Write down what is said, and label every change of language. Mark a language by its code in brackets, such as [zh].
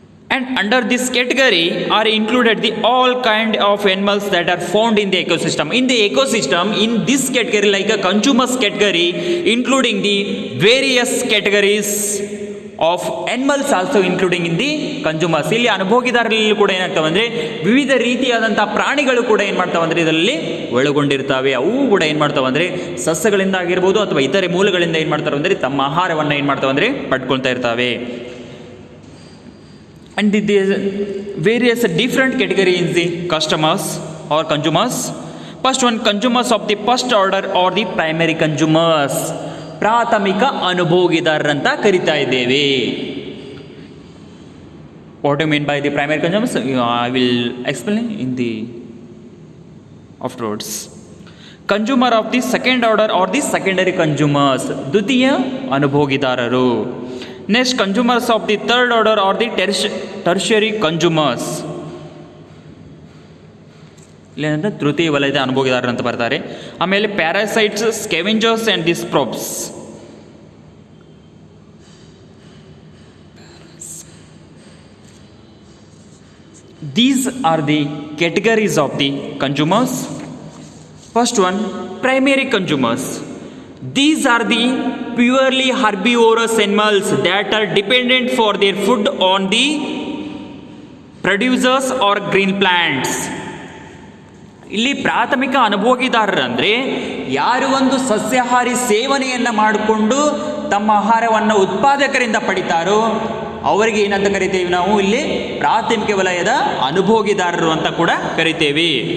[en] And under this category are included the all kind of animals that are found in the ecosystem. In the ecosystem, in this category, like a consumers category, including the various categories of animals also including in the consumers. [kn] ಇಲ್ಲಿ ಅನುಭೋಗಿದಾರರಲ್ಲಿ ಕೂಡ ಏನಾಗ್ತವೆ ಅಂದರೆ ವಿವಿಧ ರೀತಿಯಾದಂಥ ಪ್ರಾಣಿಗಳು ಕೂಡ ಏನು ಮಾಡ್ತಾವೆ ಅಂದರೆ ಇದರಲ್ಲಿ ಒಳಗೊಂಡಿರ್ತವೆ. ಅವು ಕೂಡ ಏನು ಮಾಡ್ತಾವೆ ಅಂದರೆ ಸಸ್ಯಗಳಿಂದ ಆಗಿರ್ಬೋದು ಅಥವಾ ಇತರೆ ಮೂಲಗಳಿಂದ ಏನು ಮಾಡ್ತಾರೆ ಅಂದರೆ ತಮ್ಮ ಆಹಾರವನ್ನು ಏನು ಮಾಡ್ತಾವೆ ಅಂದರೆ ಪಡ್ಕೊಳ್ತಾ ಇರ್ತವೆ. [en] And the various different categories in the customers or consumers. First one, consumers of the first order or the primary consumers. [kn] ಪ್ರಾಥಮಿಕ ಅನುಭೋಗಿದಾರರಂತ ಕರಿತಾ ಇದ್ದೇವೆ. [en] What do you mean by the primary consumers? I will explain in the afterwards. Consumer of the second order or the secondary consumers. [kn] ದ್ವಿತೀಯ ಅನುಭೋಗಿದಾರರು. [en] Next consumers of the third order are the tertiary consumers. [kn] ಇಲ್ಲೇನಂದ್ರೆ ತೃತೀಯ ವಲಯದ ಅನುಭೋಗಿದಾರರು ಅಂತ ಬರ್ತಾರೆ. ಆಮೇಲೆ [en] Parasites, scavengers and disprobes. These are the categories of the consumers. First one, primary consumers. These are the purely herbivorous animals that are dependent for their food on the producers or green plants. [kn] ಇಲ್ಲಿ ಪ್ರಾಥಮಿಕ ಅನುಭೋಗಿದಾರರಂದರೆ ಯಾರು ಒಂದು ಸಸ್ಯಾಹಾರಿ ಸೇವನೆಯನ್ನು ಮಾಡಿಕೊಂಡು ತಮ್ಮ ಆಹಾರವನ್ನು ಉತ್ಪಾದಕರಿಂದ ಪಡಿತಾರೋ ಅವರಿಗೆ ಏನಂತ ಕರಿತೇವೆ ನಾವು ಇಲ್ಲಿ ಪ್ರಾಥಮಿಕ ವಲಯದ ಅನುಭೋಗಿದಾರರು ಅಂತ ಕೂಡ ಕರಿತೇವೆ.